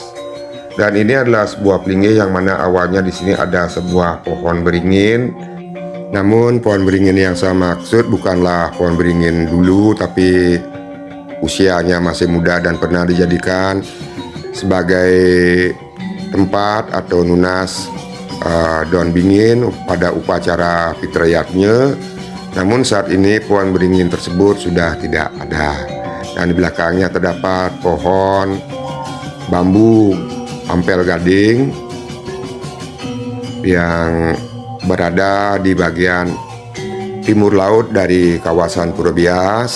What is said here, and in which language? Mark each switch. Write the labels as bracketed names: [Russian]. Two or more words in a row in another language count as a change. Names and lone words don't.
[Indonesian] Dan ini adalah sebuah pelinggih yang mana awalnya di sini ada sebuah pohon beringin. Namun pohon beringin yang saya maksud bukanlah pohon beringin dulu, tapi usianya masih muda dan pernah dijadikan sebagai tempat atau nunas daun beringin pada upacara fitriyatnya. Namun saat ini pohon beringin tersebut sudah tidak ada. Dan di belakangnya terdapat pohon bambu ampel gading yang berada di bagian timur laut dari kawasan Pura Bias.